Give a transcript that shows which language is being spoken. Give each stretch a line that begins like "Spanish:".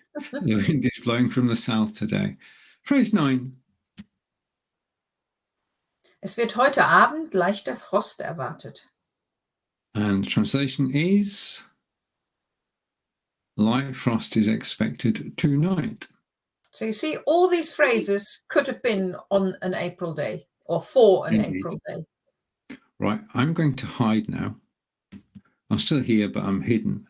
English: The wind is blowing from the south today. Phrase 9.
German: Es wird heute Abend leichter Frost erwartet.
English: And the translation is light frost is expected tonight. So you see, all these phrases could have been on an April day or for an Indeed. April day. Right, I'm going to hide now. I'm still here, but I'm hidden.